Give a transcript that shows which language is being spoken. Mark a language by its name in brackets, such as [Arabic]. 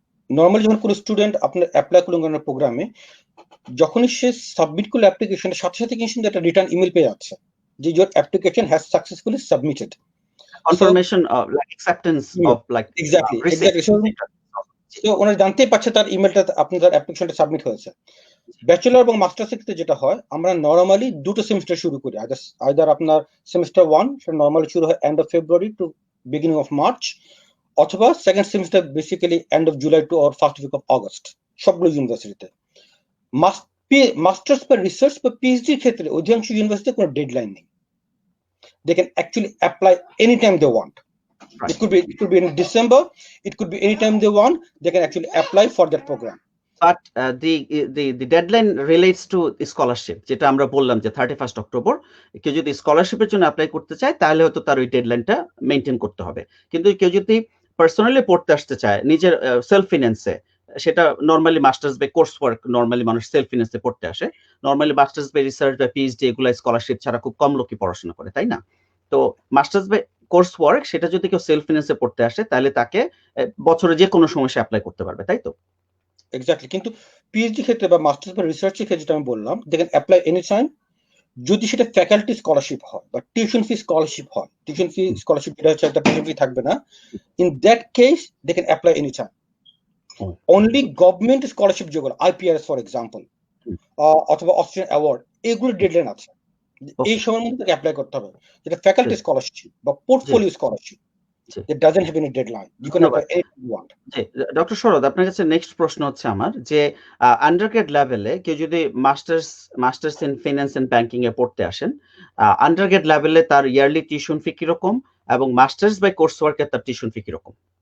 [Bangla] Normally যখন কোনো student আপনার অ্যাপ্লাই করলেন প্রোগ্রামে, যখনই সে সাবমিট করলো অ্যাপ্লিকেশনের সাথে সাথে কিন্তু একটা রিটার্ন ইমেল পেয়ে যাচ্ছে যে [English] your application has successfully submitted. Confirmation of like acceptance of like exactly. [Bangla] তো ওনারা জানতেই পারছে তার ইমেলটা, আপনার অ্যাপ্লিকেশনটা সাবমিট হয়েছে। ব্যাচেলর এবং মাস্টার্স ক্ষেত্রে যেটা হয়, আমরা নরমালি দুটো সেমিস্টার শুরু করি। আইদার আপনার সেমিস্টার 1 সেটা নরমালি শুরু হয় end of February two beginning of March, অথবা second semester basically end of July two or first week of August, সবগুলো ইউনিভার্সিটিতে। মাস্টার্স বা রিসার্চ বা পিএইচডি ক্ষেত্রে অধিকাংশ ইউনিভার্সিটিতে কোনো ডেডলাইন নেই। [English] They can actually apply anytime they want. Right. It could be in December, it could be anytime they want, they can actually apply for that program. But the deadline relates to scholarship, [Bangla] যেটা আমরা বললাম যে 31 October. কেউ যদি স্কলারশিপের জন্য apply করতে চায়, তাহলে হয়তো তার ওই ডেডলাইনটা মেইনটেইন করতে হবে। কিন্তু কেউ যদি পার্সোনালি পড়তে আসতে চায় নিজের সেলফ ফিন্যান্সে, সেটা normally masters by course work, normally মানুষ সেলফ ফিন্যান্সে পড়তে আসে। নরমালি মাস্টার্স বাই রিসার্চ বা পিএইচডি এগুলা স্কলারশিপ ছাড়া খুব কম লোকই পড়াশোনা করে, তাই না? তো মাস্টার্স বাই কোর্স ওয়ার্ক, সেটা যদি কেউ সেলফ ফিন্যান্সে পড়তে আসে, তাহলে তাকে বছরে যে কোনো সময় সে অ্যাপ্লাই করতে পারবে, তাই তো? [English] Exactly. [Bangla] কিন্তু পিএইচডি ক্ষেত্রে বা মাস্টার্স বা রিসার্চের ক্ষেত্রে যেটা আমি বললাম, [English] they can apply any time, [Bangla] যদি সেটা ফ্যাকাল্টি স্কলারশিপ হয় বা টিউশন ফি স্কলারশিপ হয়। টিউশন ফি স্কলারশিপ যেটা হচ্ছে একটা টিউশন ফি থাকবে না, [English] In that case they can apply any time. [Bangla] Only government scholarship যেগুলো আইপিআরএস ফর এক্সাম্পল অথবা অস্ট্রেলিয়ান অ্যাওয়ার্ড, এগুলো ডেডলাইন আছে, এই সময়ের মধ্যে তাকে অ্যাপ্লাই করতে হবে। যেটা ফ্যাকাল্টি স্কলারশিপ বা portfolio scholarship, [English] it doesn't have any deadline, you can apply anything you want. [Bangla] Doctor শরৎ, আপনার কাছে নেক্সট প্রশ্ন হচ্ছে আমার, যে আন্ডারগ্রেড লেভেলে কেউ যদি masters in finance and banking এ পড়তে আসেন, আন্ডারগ্রেড লেভেলে তার ইয়ারলি টিউশন ফি কিরকম, এবং মাস্টার্স বাই কোর্স ওয়ার্কে তার টিউশন ফি কিরকম?